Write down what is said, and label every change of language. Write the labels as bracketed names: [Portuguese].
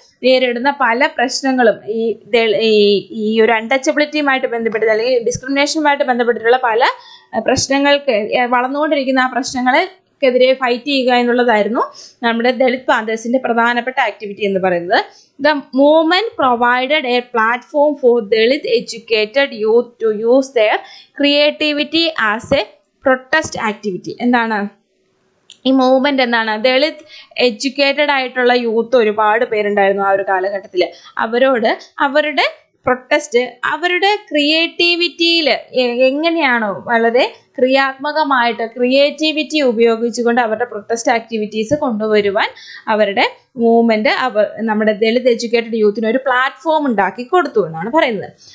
[Malayalam] നേരിടുന്ന പല പ്രശ്നങ്ങളും ഈ ഒരു അൺടച്ചബിലിറ്റിയുമായിട്ട് ബന്ധപ്പെട്ട് അല്ലെങ്കിൽ ഡിസ്ക്രിമിനേഷനുമായിട്ട് ബന്ധപ്പെട്ടിട്ടുള്ള പല പ്രശ്നങ്ങൾക്ക് വളർന്നുകൊണ്ടിരിക്കുന്ന ആ പ്രശ്നങ്ങൾക്കെതിരെ ഫൈറ്റ് ചെയ്യുക എന്നുള്ളതായിരുന്നു നമ്മുടെ ദളിത് പാന്തേഴ്സിന്റെ പ്രധാനപ്പെട്ട ആക്ടിവിറ്റി എന്ന് പറയുന്നത്. [English] The movement provided a platform for Dalit educated youth to use their creativity as a protest activity. [Malayalam] എന്താണ് ഈ മൂവ്മെന്റ്? എന്താണ്? ദളിത് എഡ്യൂക്കേറ്റഡ് ആയിട്ടുള്ള യൂത്ത് ഒരുപാട് പേരുണ്ടായിരുന്നു ആ ഒരു കാലഘട്ടത്തിൽ. അവരോട് അവരുടെ പ്രൊട്ടസ്റ്റ്, അവരുടെ ക്രിയേറ്റിവിറ്റിയിൽ എങ്ങനെയാണോ വളരെ ക്രിയാത്മകമായിട്ട് ക്രിയേറ്റിവിറ്റി ഉപയോഗിച്ചുകൊണ്ട് അവരുടെ പ്രൊട്ടസ്റ്റ് ആക്ടിവിറ്റീസ് കൊണ്ടുവരുവാൻ അവരുടെ മൂവ്മെന്റ് നമ്മുടെ ദളിത് എഡ്യൂക്കേറ്റഡ് യൂത്തിന് ഒരു പ്ലാറ്റ്ഫോം ഉണ്ടാക്കി കൊടുത്തു എന്നാണ് പറയുന്നത്.